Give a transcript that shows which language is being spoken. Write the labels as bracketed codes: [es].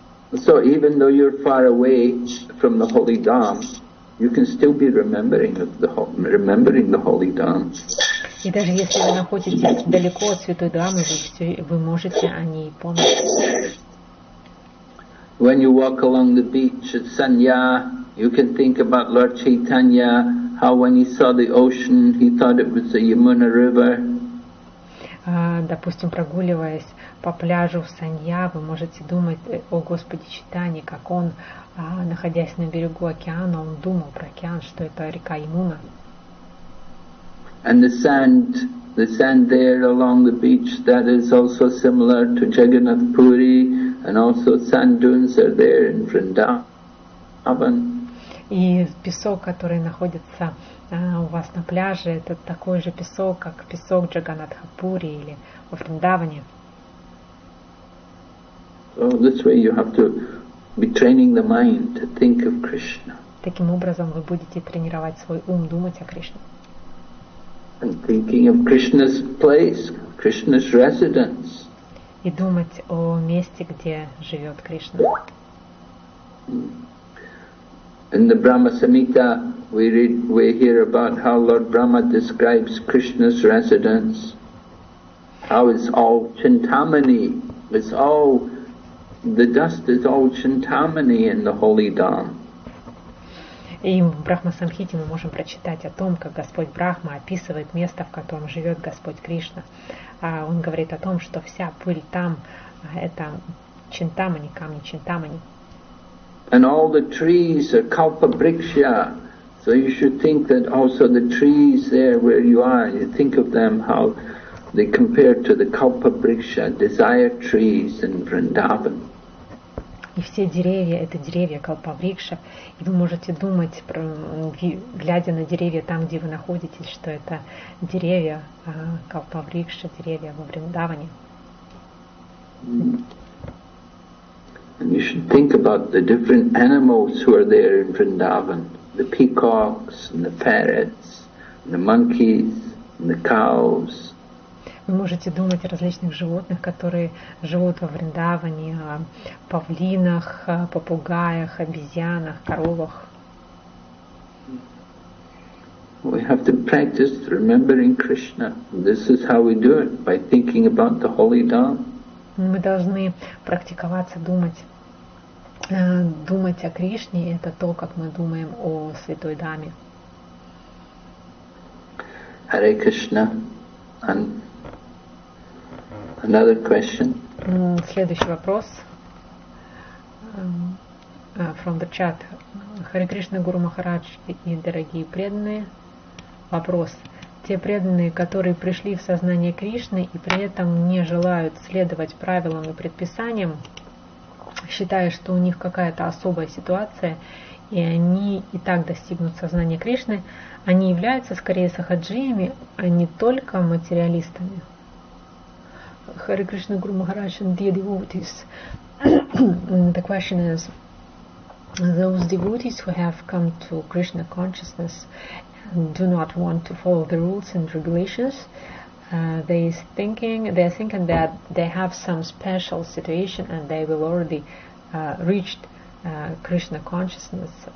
[en] So even though you're far away from the holy Dham, you can still be remembering the holy Dham. [ru] И даже если вы находитесь далеко от святой Дхамы, вы можете о ней помнить. [en] When you walk along the beach at Sanya, you can think about Lord Chaitanya, how when he saw the ocean, he thought it was the Yamuna River. [ru] Допустим, прогуливаясь по пляжу в Санья, вы можете думать о Господе Чайтанье, как он, находясь на берегу океана, он думал про океан, что это река Ямуна. [en] And the sand there along the beach, that is also similar to Jagannath Puri, and also sand dunes are there in Vrindavan. [ru] И песок, который находится у вас на пляже, это такой же песок, как песок Джаганнатхапури или во Вриндаване. [en] So this way you have to be training the mind to think of Krishna. [ru] Таким образом вы будете тренировать свой ум думать о Кришне. [en] And thinking of Krishna's place, Krishna's residence. [ru] И думать о месте, где живет Кришна. [en] In the Brahma Samhita, we hear about how Lord Brahma describes Krishna's residence. How it's all Chintamani, the dust is all Chintamani in the holy Dham. [ru] И в Брахма-самхите мы можем прочитать о том, как Господь Брахма описывает место, в котором живет Господь Кришна. Он говорит о том, что вся пыль там — это Чинтамани, камни Чинтамани. [en] And all the trees are Kalpa Vriksha. So you should think that also the trees there where you are, you think of them how they compare to the Kalpa Vriksha, desire trees in Vrindavan. [ru] И все деревья — это деревья Калпаврикша. И вы можете думать, глядя на деревья там, где вы находитесь, что это деревья Калпаврикша, деревья во Вриндаване. [en] And you should think about the different animals who are there in Vrindavan, the peacocks and the parrots, and the monkeys and the cows. [ru] Вы можете думать о различных животных, которые живут во Вриндаване, о павлинах, попугаях, обезьянах, коровах. [en] We have to practice remembering Krishna. This is how we do it, by thinking about the holy Dham. [ru] Мы должны практиковаться думать о Кришне. Это то, как мы думаем о святой Даме. [en] Hare Krishna. And another question. [ru] Следующий вопрос [en] from the chat. [ru] Харе Кришна, Гуру Махарадж и дорогие преданные. Вопрос. Те преданные, которые пришли в сознание Кришны и при этом не желают следовать правилам и предписаниям, считая, что у них какая-то особая ситуация, и они и так достигнут сознания Кришны, они являются скорее сахаджиями, а не только материалистами. [en] Харе Кришна, Гуру Махарадж and dear devotees. The question is, those devotees who have come to Krishna consciousness do not want to follow the rules and regulations, they're thinking that they have some special situation and they will already reached Krishna consciousness.